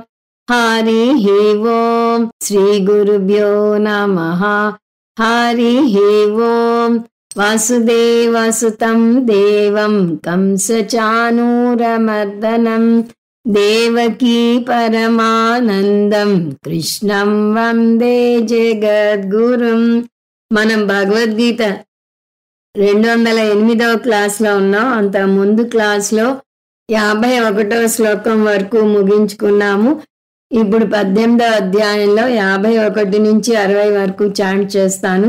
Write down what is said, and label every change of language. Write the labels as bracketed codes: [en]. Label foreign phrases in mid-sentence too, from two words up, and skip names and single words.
[sa] हरिः ओम् श्रीगुरुभ्यो नमः। हरिः ओम् वसुदेवसुतं देवं कंसचाणूरमर्दनम् देवकी परमानंदं कृष्णं वन्दे जगद्गुरुं. [te] మనం భగవద్గీత 208వ క్లాస్లో ఉన్నాం. అంత ముందు క్లాస్లో 51వ శ్లోకం వరకు ముగించుకున్నాము. ఇప్పుడు 18వ అధ్యాయంలో 51 నుంచి 60 వరకు చాంట్ చేస్తాను.